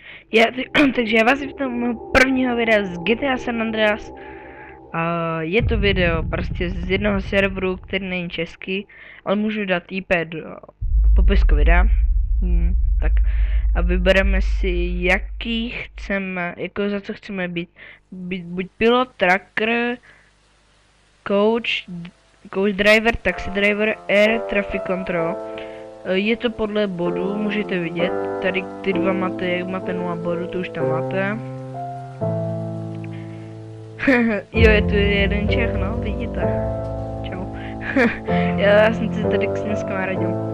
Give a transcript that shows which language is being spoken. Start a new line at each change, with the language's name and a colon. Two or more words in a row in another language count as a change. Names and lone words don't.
Czech: Takže já vás vítám u prvního videa z GTA San Andreas. Je to video prostě z jednoho serveru, který není český, ale můžu dát IP do popisku videa. Tak a vybereme si, jaký chceme, jako za co chceme být buď pilot,
English: tracker, coach driver, taxi driver, air traffic control.
Czech: Je to podle bodů, můžete vidět, tady ty dva máte, jak máte 0 bodů, to už tam máte. Jo, je tu jeden Čech, no, vidíte. Čau. Já jsem si tady s ním skamarádil.